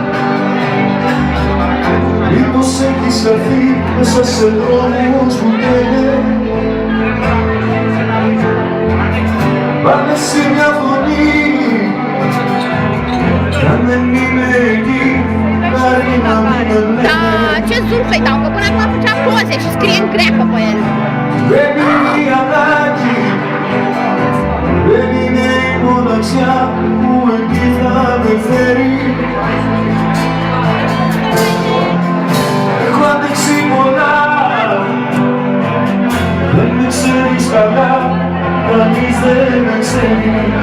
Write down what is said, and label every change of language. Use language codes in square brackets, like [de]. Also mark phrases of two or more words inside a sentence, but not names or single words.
[el] Μήπως έχεις χαθεί μέσα σε δρόμους που καίνε. Πάμε σε μια φωνή, κι αν δεν είμαι εκεί, αρκεί να μην με λένε. [ro] Ce zoom să-i dau? Că până acum făcea poze și scrie în grecă pe ele. [el] Δεν είναι η ανάγκη, δεν είναι η μοναξιά που εκεί θα με φέρει. Έχω αντέξει πολλά, δεν με ξέρεις καλά, κανείς δεν με ξέρει.